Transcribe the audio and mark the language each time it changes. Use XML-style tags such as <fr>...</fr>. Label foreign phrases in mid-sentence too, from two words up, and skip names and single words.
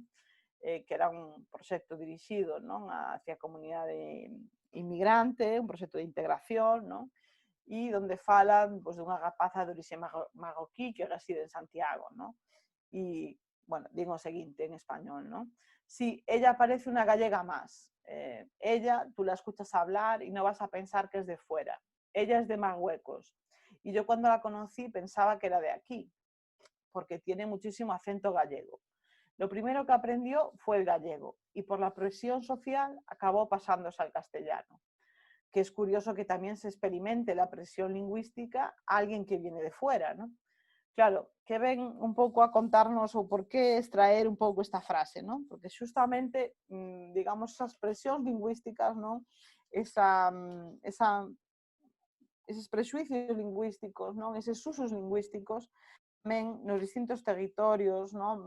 <gl>Que era un proxecto dirixido, non? Hacia a comunidade inmigrante, un proxecto de integración, non? E onde falan pois, dunha rapaza de orixe marroquí que reside en Santiago, non? E, bueno, digo o seguinte en español, non?</gl> <es>Sí, ella parece una gallega más. Ella, tú la escuchas hablar y no vas a pensar que es de fuera. Ella es de Marruecos. Y yo cuando la conocí pensaba que era de aquí, porque tiene muchísimo acento gallego. Lo primero que aprendió fue el gallego y por la presión social acabó pasándose al castellano. Que es curioso que también se experimente la presión lingüística a alguien que viene de fuera, ¿no?</es> <gl>Claro, que ven un pouco a contarnos o por que extraer un pouco esta frase, non? Porque xustamente, digamos, esas presións lingüísticas, non? Eses prexuicios lingüísticos, non? Eses usos lingüísticos tamén nos distintos territorios, non?</gl>